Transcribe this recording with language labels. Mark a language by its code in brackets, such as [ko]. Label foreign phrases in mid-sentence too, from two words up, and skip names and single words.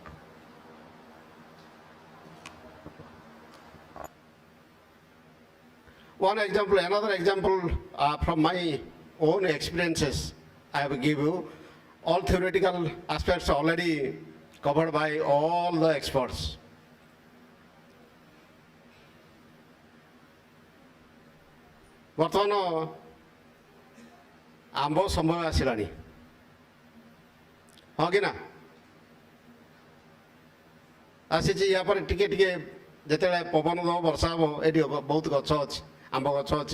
[en] Another example from my own experiences I will give you. All theoretical aspects are already covered by all the experts. [or] ବର୍ତ୍ତମାନ ଆମ୍ବ ସମୟ ଆସିଲାଣି, ହଁ କି ନା? ଆସିଛି। ୟା ପରେ ଟିକେ ଟିକେ ଯେତେବେଳେ ପବନ ଦେବ, ବର୍ଷା ହେବ, ଏଠି ବହୁତ ଗଛ ଅଛି, ଆମ୍ବ ଗଛ ଅଛି।